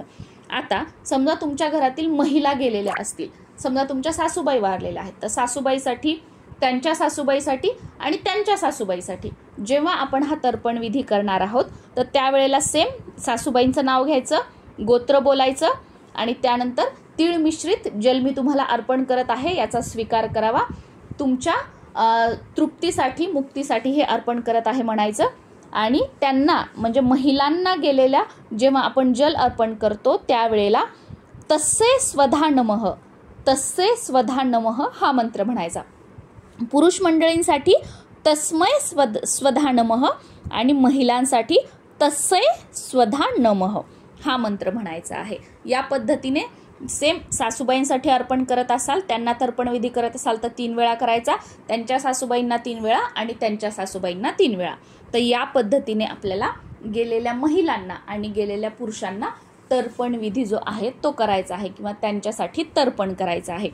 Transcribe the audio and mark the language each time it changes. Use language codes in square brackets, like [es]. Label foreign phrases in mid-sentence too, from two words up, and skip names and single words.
[mr] आता समजा तुमच्या घरातील महिला गेलेल्या असतील, समजा तुमच्या सासूबाई वारलेल्या आहेत, तर सासूबाईसाठी, त्यांच्या सासूबाईसाठी आणि त्यांच्या सासूबाईसाठी जेव्हा आपण हा तर्पण विधी करणार आहोत तर त्यावेळेला सेम सासूबाईंचं नाव घ्यायचं, गोत्र बोलायचं आणि त्यानंतर तीळ मिश्रित जल मी तुम्हाला अर्पण करत आहे याचा स्वीकार करावा. तुमच्या तृप्तीसाठी मुक्तीसाठी हे अर्पण करत आहे म्हणायचं. आणि त्यांना म्हणजे महिलांना गेलेल्या जेव्हा आपण जल अर्पण करतो त्यावेळेला [sa] तस्से स्वधा नमः, तस्से स्वधा नमः [mr] हा मंत्र म्हणायचा. पुरुष मंडळींसाठी [sa] तस्मै स्वधा नमः [mr] आणि महिलांसाठी [sa] तस्से स्वधा नमः [mr] हा मंत्र म्हणायचा आहे. या पद्धतीने सेम सासूबाईंसाठी अर्पण करत असाल, त्यांना तर्पण विधी करत असाल तर 3 वेळा करायचा, त्यांच्या सासूबाईंना 3 वेळा आणि त्यांच्या सासूबाईंना 3 वेळा. तर या पद्धतीने आपल्याला गेलेल्या महिलांना आणि गेलेल्या पुरुषांना तर्पण विधी जो आहे तो करायचा आहे किंवा त्यांच्यासाठी तर्पण करायचं आहे.